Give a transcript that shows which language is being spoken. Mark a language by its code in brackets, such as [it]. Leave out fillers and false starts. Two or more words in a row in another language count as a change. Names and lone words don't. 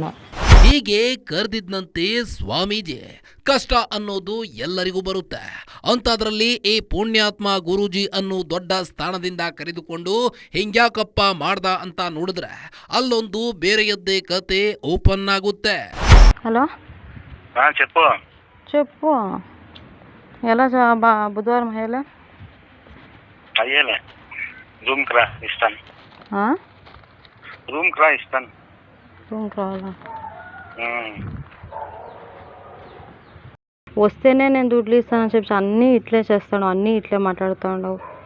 [kn] ಹೀಗೆ ಕರೆದಿದ್ದಂತೆ ಸ್ವಾಮೀಜಿ. ಕಷ್ಟ ಅನ್ನೋದು ಎಲ್ಲರಿಗೂ ಬರುತ್ತೆ. ಅಂಥದ್ರಲ್ಲಿ ಈ ಪುಣ್ಯಾತ್ಮ ಗುರೂಜಿ ಅನ್ನೋ ದೊಡ್ಡ ಸ್ಥಾನದಿಂದ ಕರೆದುಕೊಂಡು ಹಿಂಗ್ಯಾಕಪ್ಪ ಮಾಡ್ದ ಅಂತ ನೋಡಿದ್ರೆ ಅಲ್ಲೊಂದು ಬೇರೆಯದ್ದೇ ಕತೆ ಓಪನ್ ಆಗುತ್ತೆ. ಹಲೋ, [te] చెప్పు చెప్పు. ఎలా బుధవారం అయ్యేలా అయ్యేలే రూమ్కి రా ఇస్తాను. రూమ్కి రా ఇస్తాను. రూమ్కి రావాలా? వస్తేనే నేను దుడ్లు ఇస్తానని చెప్పి అన్నీ ఇట్లే చేస్తాను, అన్నీ ఇట్లే మాట్లాడుతూ ఉండవు.